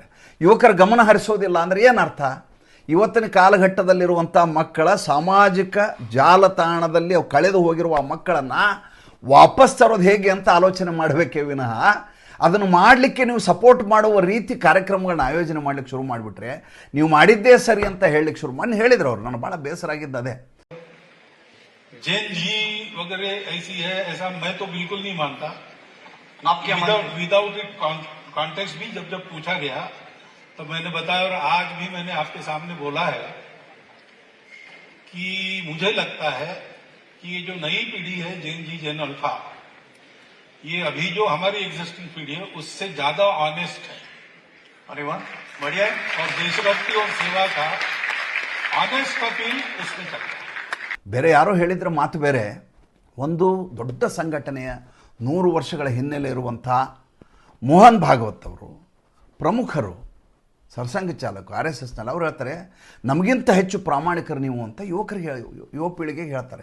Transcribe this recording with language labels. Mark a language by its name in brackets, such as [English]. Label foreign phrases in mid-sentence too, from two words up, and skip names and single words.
[Kannada] ಯುವಕರ ಗಮನ ಹರಿಸೋದಿಲ್ಲ ಅಂದರೆ ಏನು ಅರ್ಥ? ಇವತ್ತಿನ ಕಾಲಘಟ್ಟದಲ್ಲಿರುವಂಥ ಮಕ್ಕಳ ಸಾಮಾಜಿಕ ಜಾಲತಾಣದಲ್ಲಿ ಅವು ಕಳೆದು ಹೋಗಿರುವ ಮಕ್ಕಳನ್ನು ವಾಪಸ್ ತರೋದು ಹೇಗೆ ಅಂತ ಆಲೋಚನೆ ಮಾಡಬೇಕೇ ವಿನಃ ಅದನ್ನು ಮಾಡಲಿಕ್ಕೆ ನೀವು ಸಪೋರ್ಟ್ ಮಾಡುವ ರೀತಿ ಕಾರ್ಯಕ್ರಮಗಳನ್ನ ಆಯೋಜನೆ ಮಾಡಲಿಕ್ಕೆ ಶುರು ಮಾಡಿಬಿಟ್ರೆ ನೀವು ಮಾಡಿದ್ದೇ ಸರಿ ಅಂತ ಹೇಳಲಿಕ್ಕೆ ಶುರು ಮಾಡಿ ಹೇಳಿದ್ರು ಅವರು. ನನಗೆ ಭಾಳ ಬೇಸರ ಆಗಿದ್ದು ಅದೇ. [English] Gen Z [Hindi] वगैरह ऐसी है, ऐसा मैं तो बिल्कुल नहीं मानता. आपके [English] without it context [Hindi] भी जब पूछा गया तो मैंने बताया, और आज भी मैंने आपके सामने बोला है कि मुझे लगता है कि ये जो नई पीढ़ी है [English] Gen Z, Gen Alpha, [Hindi] ये अभी जो हमारी एग्जिस्टिंग पीढ़ी है उससे ज्यादा ऑनेस्ट है. अरे वाह, बढ़िया है. और देशभक्ति और सेवा का [English] honest appeal [Hindi] उसमें चलता है. [Kannada] ಬೇರೆ ಯಾರೋ ಹೇಳಿದ್ರೆ ಮಾತು ಬೇರೆ. ಒಂದು ದೊಡ್ಡ ಸಂಘಟನೆಯ 100 ವರ್ಷಗಳ ಹಿನ್ನೆಲೆ ಇರುವಂಥ ಮೋಹನ್ ಭಾಗವತ್ ಅವರು ಪ್ರಮುಖರು, ಸರ್ಸಂಘ ಚಾಲಕ RSSನಲ್ಲಿ. ಅವ್ರು ಹೇಳ್ತಾರೆ ನಮಗಿಂತ ಹೆಚ್ಚು ಪ್ರಾಮಾಣಿಕರು ನೀವು ಅಂತ ಯುವಕರಿಗೆ, ಯುವ ಪೀಳಿಗೆಗೆ ಹೇಳ್ತಾರೆ.